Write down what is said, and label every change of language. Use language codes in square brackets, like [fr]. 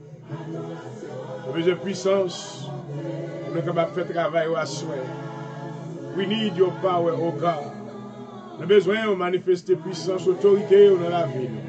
[fr] Nous avons besoin de puissance. Nous sommes capables de faire travail à soi. [en] We need your power, oh God. [fr] Nous avons besoin de manifester puissance, autorité dans la vie.